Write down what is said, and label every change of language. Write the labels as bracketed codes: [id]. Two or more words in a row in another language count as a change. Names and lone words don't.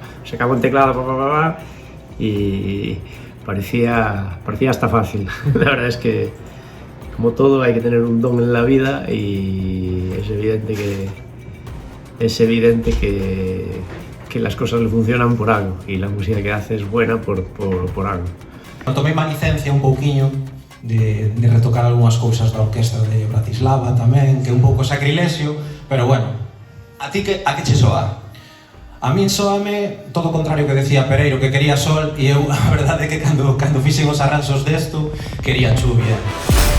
[es] Sacaba un teclado, y parecía hasta fácil. La verdad es que, como todo, hay que tener un don en la vida y es evidente que las cosas le funcionan por algo y la música que hace es buena por algo. [gl] Tomei má licencia un pouquiño de retocar algunhas cousas da orquestra de Bratislava tamén, que é un pouco sacrilexio, pero bueno, a ti a que che soa? A min soame todo o contrario que decía Pereiro, que quería sol, e eu a verdade é que cando fixen os arranxos desto, quería chuvia.